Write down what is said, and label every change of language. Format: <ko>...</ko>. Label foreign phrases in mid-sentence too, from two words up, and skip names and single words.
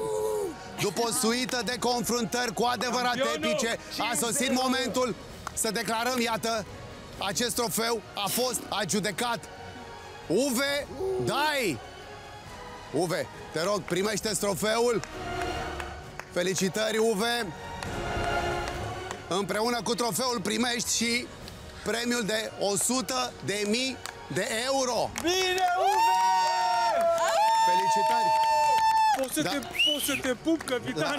<ro>După o suită de confruntări cu adevărat epice, a sosit momentul să declarăm, iată, acest trofeu a fost adjudecat. Uve Dai! Uve, Te rog, primește-ți trofeul. Felicitări, Uve. Împreună cu trofeul primești și premiul de 100.000 de euro. Bine, Uve! Felicitări! Poți să te pup, capitane?</ro>